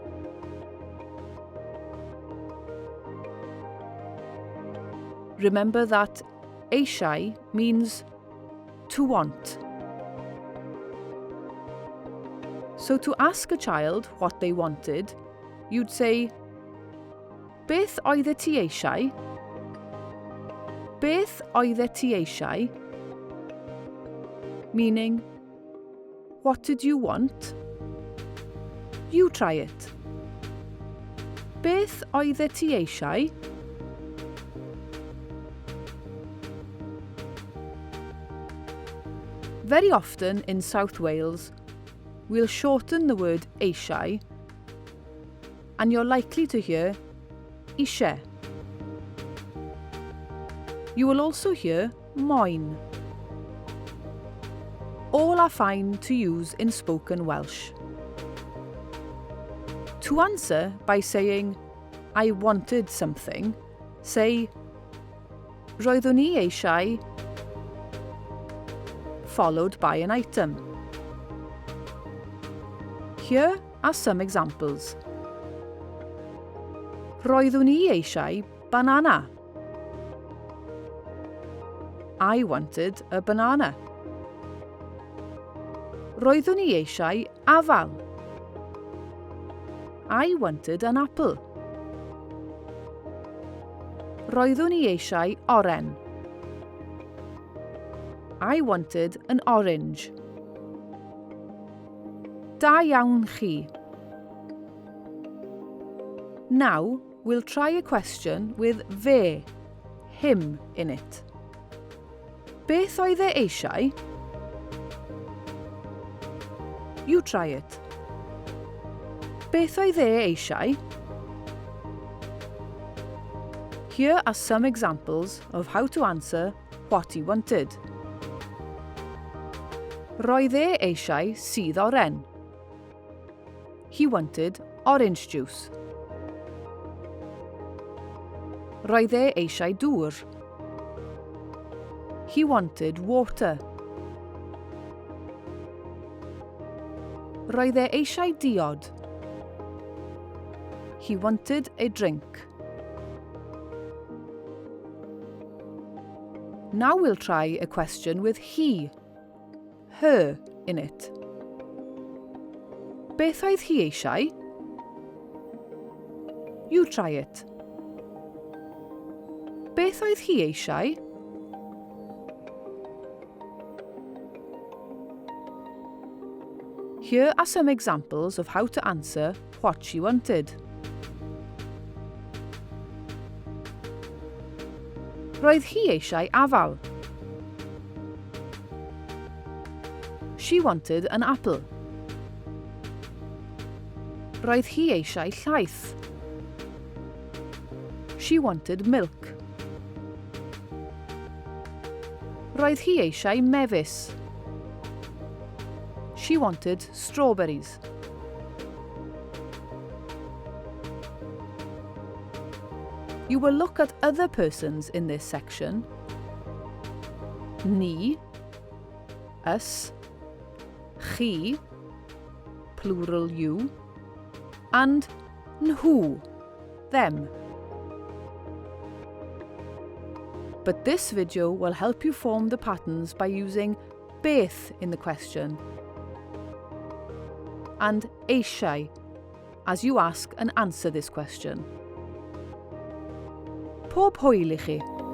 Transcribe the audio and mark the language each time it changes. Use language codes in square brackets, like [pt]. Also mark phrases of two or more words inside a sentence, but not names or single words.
[en] Remember that eisiau means to want. So to ask a child what they wanted, you'd say, [cy] beth oeddet ti eisiau? Beth oeddet ti eisiau? [en] Meaning, what did you want? You try it. [cy] Beth oeddet ti eisiau? [en] Very often in South Wales, we'll shorten the word eisiau, and you're likely to hear eisiau. You will also hear moyn. All are fine to use in spoken Welsh. To answer by saying, I wanted something, say, [cy] roeddwn i eisiau, [en] followed by an item. Here are some examples. [cy] Roeddwn i eisiau banana. [en] I wanted a banana. [cy] Roeddwn i eisiau afal. [en] I wanted an apple. [cy] Roeddwn i eisiau oren. [en] I wanted an orange. [cy] Da iawn chi. [en] Now we'll try a question with fe, him in it. [cy] Beth oedd e eisiau? [en] You try it. [cy] Beth oedd e eisiau? [en] Here are some examples of how to answer what he wanted. [cy] Roedd e eisiau sydd oren. [en] He wanted orange juice. [cy] Roedd e eisiau dŵr. [en] He wanted water. [cy] Roedd e eisiau diod. [en] He wanted a drink. Now we'll try a question with he, her in it. [cy] Beth oedd hi eisiau? [en] You try it. [cy] Beth oedd hi eisiau? [en] Here are some examples of how to answer what she wanted. [cy] Roedd hi eisiau afal. [en] She wanted an apple. [cy] Roedd hi eisiau llaeth. [en] She wanted milk. [cy] Roedd hi eisiau mefus. [en] She wanted strawberries. You will look at other persons in this section. Ni, us, chi, plural you, and nhw, them. But this video will help you form the patterns by using beth in the question, and eisiau as you ask and answer this question. [cy] Pob hwyl I chi.